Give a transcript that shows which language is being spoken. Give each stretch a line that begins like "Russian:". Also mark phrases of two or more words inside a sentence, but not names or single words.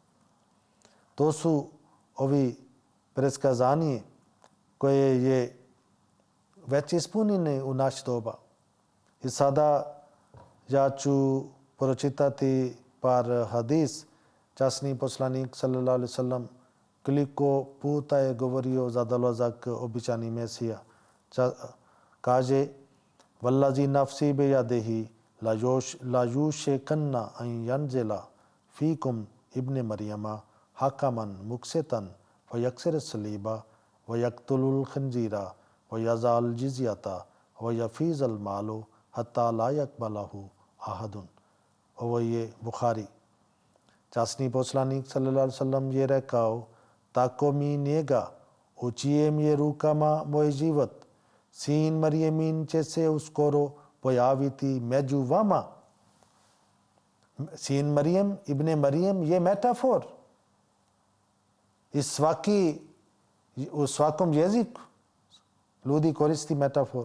Bosnian: To su ovi predskazanje koje je već ispunjene u naš doba. I sada ja ću pročitati par hadis. Časni poslanik
Arabic: صلى الله عليه وسلم
Bosnian: koliko puta je govorio za dolazak običani Mesija. Kaže,
Arabic: والذي نفسي بيده ليوشكن أن ينزل فيكم ابن مريم حكما مقسطا ويكسر الصليب ويقتل الخنزير ويضع الجزية ويفيض المال حتى لا يقبله أحد.
Bosnian: Ovo je Bukhari. Časni poslanik
Arabic: صلى الله عليه وسلم
Bosnian: je rekao, tako mi njega, u čijem je rukama moj život, sin Marijemin će se uskoro pojaviti među vama. Sin Marijem, Ibn Marijem je metafor. I u svakom jeziku ljudi koristi metafor.